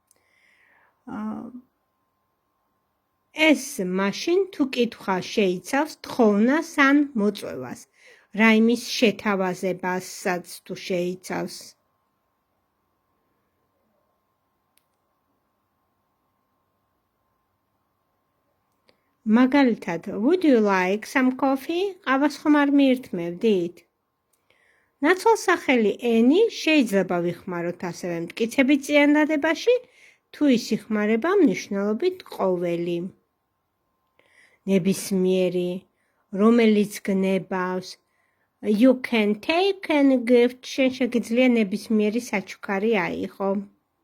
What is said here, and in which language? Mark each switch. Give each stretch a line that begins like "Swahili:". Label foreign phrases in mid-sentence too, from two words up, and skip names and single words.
Georgian: ეს მაშინ თუ კითხვა შეიცავს თხოვნას ან მოწვევას, რაიმის შეთავაზებასაც თუ შეიცავს. მაგალითად,
English: would you like some coffee?
Georgian: ყავას ხომ არ მიირთმევდით? ნაცვალსახელი ენი შეიძლება ვიხმაროთ ასევე მტკიცებით წინადადებაში, თუ ის იხმარება მნიშვნელობით ყოველი. ნებისმიერი, რომელიც გნებავს,
English: you can take any gift,
Georgian: შენ შეგიძლია ნებისმიერი საჩუქარი აიღო.